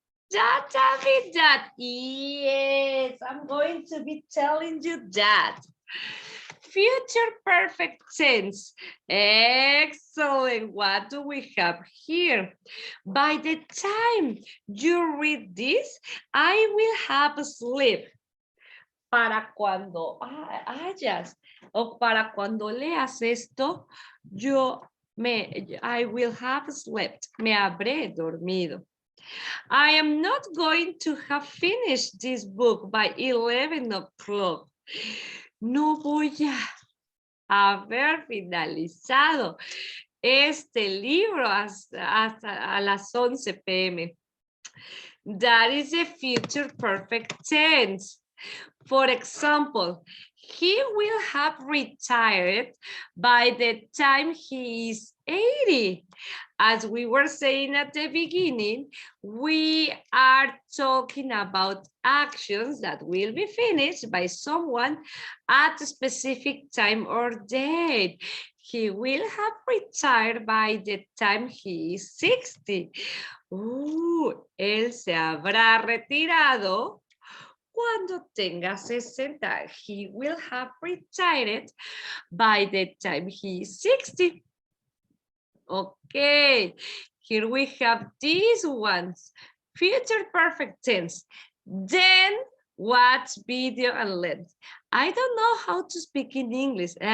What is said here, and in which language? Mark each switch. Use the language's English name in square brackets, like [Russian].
[English] Tell me that. Yes, I'm going to be telling you that. Future perfect tense. Excellent. What do we have here? By the time you read this, I will have sleep. [Spanish] Para cuando hayas o para cuando leas esto, [English] I will have slept. [Spanish] Me habré dormido. [English] I am not going to have finished this book by 11 o'clock. [Spanish] No voy a haber finalizado este libro hasta a las 11 p.m. [English] That is a future perfect tense. For example, he will have retired by the time he is 80. As we were saying at the beginning, we are talking about actions that will be finished by someone at a specific time or date. He will have retired by the time he is 60. [Spanish] Él se habrá retirado cuando tenga 60. [English] He will have retired by the time he is 60. Okay, here we have these ones. Future perfect tense. Then watch video and learn. I don't know how to speak in English.